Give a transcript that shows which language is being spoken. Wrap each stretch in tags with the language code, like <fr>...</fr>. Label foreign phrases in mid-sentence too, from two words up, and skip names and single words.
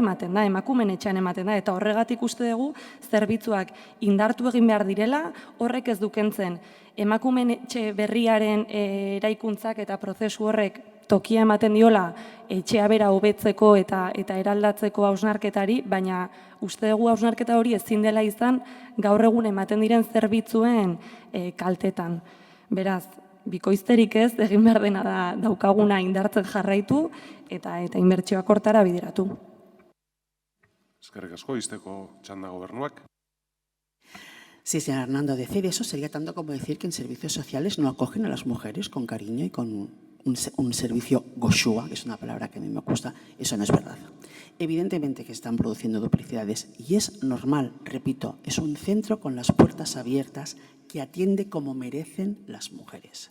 <eu>ematen da, emakumeen etxean ematen da, eta horregatik uste dugu zerbitzuak indartu egin behar direla, horrek ez dukentzen emakumeen etxe berriaren eraikuntzak eta prozesu horrek tokia ematen diola etxea bera hobetzeko eta eraldatzeko hausnarketari, baina uste dugu hausnarketa hori ezin dela izan gaur egun ematen diren zerbitzuen kaltetan. Beraz, bikoizterik ez, egin behar dena da daukaguna indartzen jarraitu eta inbertsioak hortara bideratu. Eskerrik asko, izteko txanda gobernuak.</eu> <es>Sí, señor Hernando, decir eso sería tanto como decir que en servicios sociales no acogen a las mujeres con cariño y con un servicio goshua, que es una palabra que a mí me gusta. Eso no es verdad. Evidentemente que están produciendo duplicidades y es normal, repito, es un centro con las puertas abiertas que atiende como merecen las mujeres.</es>